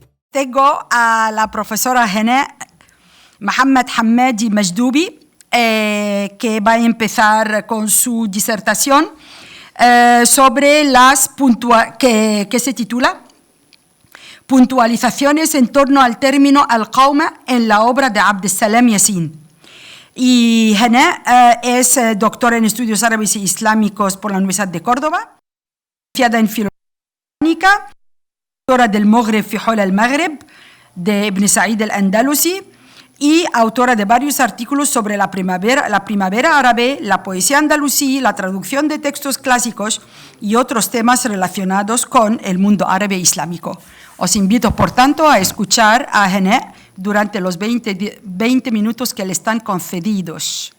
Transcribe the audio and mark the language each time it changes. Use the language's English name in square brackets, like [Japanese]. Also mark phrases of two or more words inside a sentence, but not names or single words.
[Spanish] Tengo a la profesora Hana Mohamed Hamadi Majdubi, que va a empezar con su disertación sobre que se titula Puntualizaciones en torno al término al-Qawma en la obra de Abdessalam Yassin. Y Hana es doctora en estudios árabes y islámicos por la Universidad de Córdoba, licenciada en filología, autora del Maghreb fi Hawla al-Maghreb de Ibn Sa'id al-Andalusi y autora de varios artículos sobre la primavera árabe, la poesía andalusí, la traducción de textos clásicos y otros temas relacionados con el mundo árabe islámico. Os invito, por tanto, a escuchar a Hana durante los 20 minutos que le están concedidos.